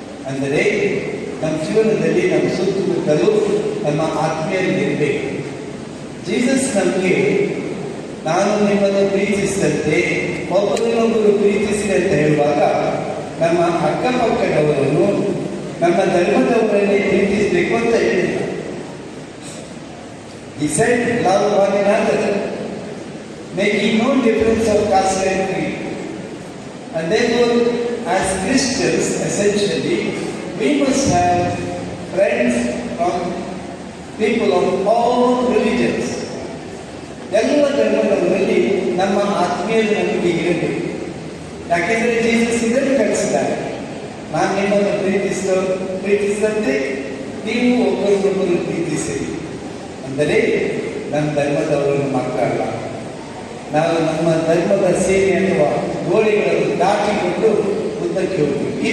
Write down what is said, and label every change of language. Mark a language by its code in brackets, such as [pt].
[kn] ಅಂದರೆ ನಮ್ಮ ಜೀವನದಲ್ಲಿ ನಮ್ಮ ಸುತ್ತಮುತ್ತಲೂ ನಮ್ಮ ಆತ್ಮೀಯರಿರಬೇಕು. ಜೀಸಸ್ ನಮಗೆ ನಾನು ನಿಮ್ಮನ್ನು ಪ್ರೀತಿಸಿದಂತೆ ಒಬ್ಬರನ್ನೊಬ್ಬರು ಪ್ರೀತಿಸಿದೆ ಅಂತ ಹೇಳುವಾಗ ನಮ್ಮ ಅಕ್ಕಪಕ್ಕದವರನ್ನು ನಮ್ಮ ಧರ್ಮದವರನ್ನೇ ಪ್ರೀತಿಸಬೇಕು ಅಂತ ಹೇಳಿಲ್ಲ. [en] He said, love one another, making no difference of caste and creed. And therefore, as Christians, essentially, we must have friends from people of all religions. [kn] ಎಲ್ಲ ಧರ್ಮಗಳಲ್ಲಿ ನಮ್ಮ ಆತ್ಮೀಯರು ನಮಗೆ ಇರಬೇಕು. ಯಾಕೆಂದರೆ ಜೀಸಸ್ ಇದನ್ನು ಕಲಿಸಿದ್ದಾರೆ, ನಾನು ನಿಮ್ಮನ್ನು ಪ್ರೀತಿಸಿದಂತೆ ನೀವು ಒಬ್ಬರಿಗೊಬ್ಬರು ಪ್ರೀತಿಸಿರಿ. ಅಂದರೆ ನಮ್ಮ ಧರ್ಮದವರನ್ನು ಮಾತ್ರ ಅಲ್ಲ, ನಾವು ನಮ್ಮ ಧರ್ಮದ ಸೇವೆ ಅಥವಾ ಗೋಡೆಗಳನ್ನು ದಾಟಿಕೊಂಡು ಮುಂದಕ್ಕೆ ಹೋಗ್ತೀವಿ.